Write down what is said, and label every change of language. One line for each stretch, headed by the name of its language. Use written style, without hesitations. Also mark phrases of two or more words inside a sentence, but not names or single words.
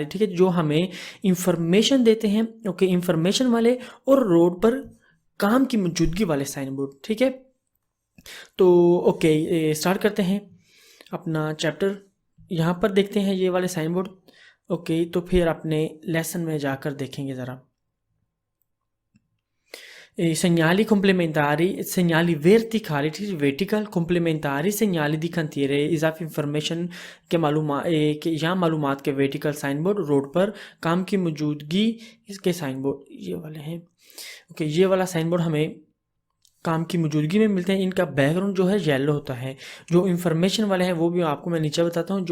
Hindi: ठीक है, जो हमें इंफॉर्मेशन देते हैं ओके इंफॉर्मेशन वाले और रोड पर काम की मौजूदगी वाले
English: sign board.
Hindi: ठीक है, तो ओके स्टार्ट करते हैं अपना चैप्टर। यहाँ पर देखते हैं ये वाले
English: sign board okay,
Hindi: तो फिर अपने लेसन में जाकर देखेंगे ज़रा।
Italian: segnali complementari, segnali verticali, vertical complementari segnali di cantiere
Hindi: इजाफी इंफॉर्मेशन के के या मालूमात के
English: vertical sign board
Hindi: रोड पर काम की मौजूदगी इसके
English: sign board
Hindi: ये वाले हैं ओके। ये वाला
English: sign board
Hindi: हमें काम की मौजूदगी में मिलते हैं। इनका बैकग्राउंड जो है येलो होता है। जो इन्फॉर्मेशन वाले हैं वो भी आपको मैं नीचे बताता हूँ।